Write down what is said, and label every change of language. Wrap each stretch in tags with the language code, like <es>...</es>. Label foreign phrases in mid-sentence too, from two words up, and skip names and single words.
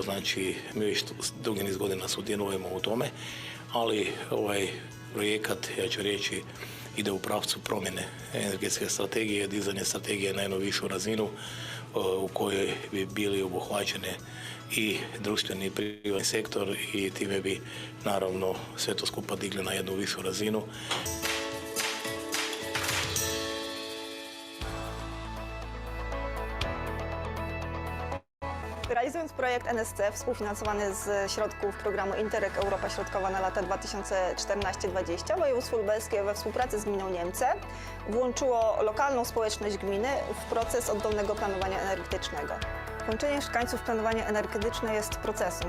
<hr>Znači, mi već dugi niz godina sudjelujemo u tome, ali ovaj projekat, ja ću reći, ide u pravcu promjene energetske strategije, dizanje strategije na jednu višu razinu u kojoj bi bili obuhvaćene i društveni i privatni sektor i time bi naravno sve to skupa digli na jednu višu razinu.</hr> <pl>Realizując projekt ENES-CE współfinansowany z środków programu Interreg Europa Środkowa na lata 2014-2020, województwo lubelskie we współpracy z gminą Niemce włączyło lokalną społeczność gminy w proces oddolnego planowania energetycznego. Włączenie mieszkańców w planowanie energetyczne jest procesem.</pl>